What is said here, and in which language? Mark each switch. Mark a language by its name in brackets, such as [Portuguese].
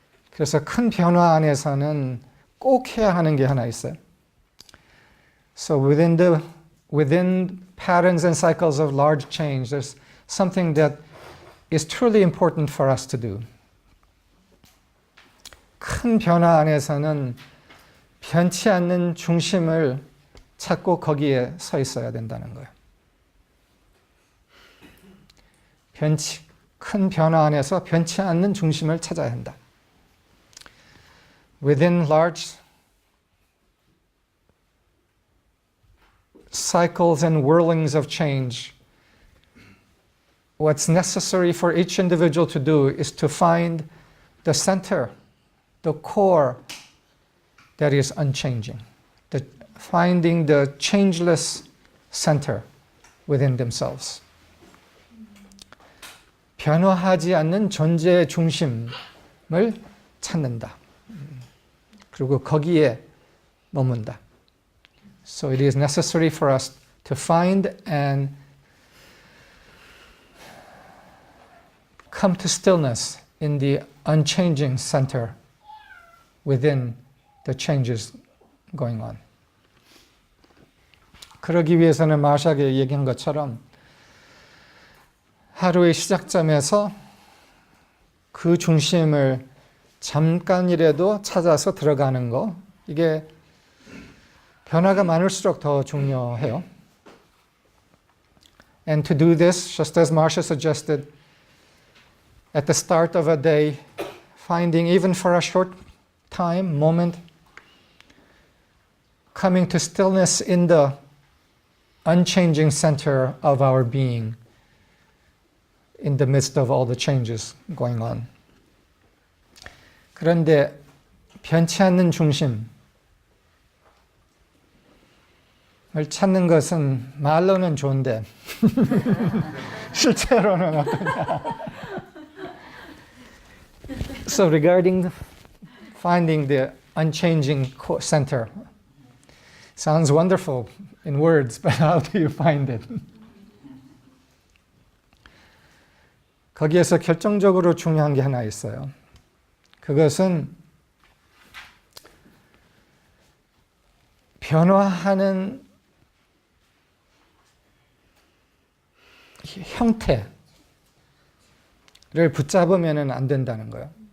[Korean] 그래서 큰 변화 안에서는 꼭 해야 하는 게 하나 있어요. [English] So within patterns and cycles of large change, there's something that is truly important for us to do. [Korean] 큰 변화 안에서는 변치 않는 중심을 찾고 거기에 서 있어야 된다는 거예요. 큰 변화 안에서 변치 않는 중심을 찾아야 한다. [English] Within large cycles and whirlings of change, what's necessary for each individual to do is to find the center, the core that is unchanging. Finding the changeless center within themselves. [Korean] 변화하지 않는 존재의 중심을 찾는다. 그리고 거기에 머문다. [English] So it is necessary for us to find and come to stillness in the unchanging center within the changes going on. [Korean] 그러기 위해서는 마샤가 얘기한 것처럼 하루의 시작점에서 그 중심을 잠깐이라도 찾아서 들어가는 거, 이게 변화가 많을수록 더 중요해요. [English] And to do this, just as Marsha suggested, at the start of a day, finding even for a short time, moment, coming to stillness in the unchanging center of our being in the midst of all the changes going on. [Korean] 그런데 변치 않는 중심을 찾는 것은 말로는 좋은데 실제로는 어떠냐. [English] So regarding finding the unchanging center, sounds wonderful in words, but how do you find it? [Korean] 거기에서 결정적으로 중요한 게 하나 있어요. 그것은 변화하는 형태를 붙잡으면 안 된다는 거예요.